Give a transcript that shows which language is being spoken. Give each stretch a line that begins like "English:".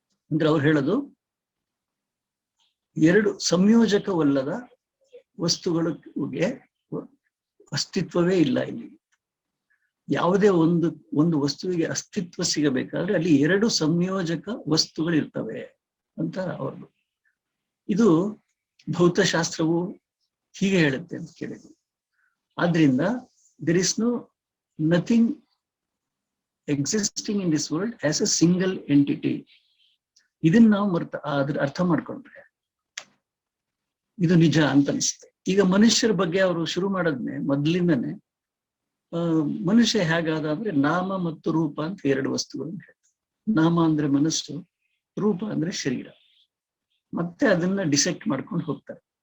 Kannada: ಅಂದ್ರೆ ಅವ್ರು ಹೇಳೋದು, ಎರಡು ಸಂಯೋಜಕವಲ್ಲದ ವಸ್ತುಗಳಿಗೆ ಅಸ್ತಿತ್ವವೇ ಇಲ್ಲ ಇಲ್ಲಿ. ಯಾವುದೇ ಒಂದು ವಸ್ತುವಿಗೆ ಅಸ್ತಿತ್ವ ಸಿಗಬೇಕಾದ್ರೆ ಅಲ್ಲಿ ಎರಡು ಸಂಯೋಜಕ ವಸ್ತುಗಳಿರ್ತವೆ ಅಂತ ಅವ್ರದ್ದು. ಇದು ಭೌತಶಾಸ್ತ್ರವು ಹೀಗೆ ಹೇಳುತ್ತೆ ಅಂತ ಕೇಳಿದ್ರು. ಆದ್ರಿಂದ
English: there is no nothing existing in this world as a single entity.
Kannada: ಇದನ್ನ ನಾವು ಅರ್ಥ ಮಾಡ್ಕೊಂಡ್ರೆ ಇದು ನಿಜ ಅಂತ ಅನಿಸುತ್ತೆ. ಈಗ ಮನುಷ್ಯರ ಬಗ್ಗೆ ಅವರು ಶುರು ಮಾಡೋದ್ನೆ ಮೊದಲಿಂದನೇ, ಮನುಷ್ಯ ಹೇಗಾದ ಅಂದ್ರೆ ನಾಮ ಮತ್ತು ರೂಪ ಅಂತ ಎರಡು ವಸ್ತುಗಳನ್ನು ಹೇಳ್ತಾರೆ. ನಾಮ ಅಂದ್ರೆ ಮನಸ್ಸು, ರೂಪ ಅಂದ್ರೆ ಶರೀರ. ಮತ್ತೆ ಅದನ್ನ ಡಿಸೆಕ್ಟ್ ಮಾಡ್ಕೊಂಡು ಹೋಗ್ತಾರೆ.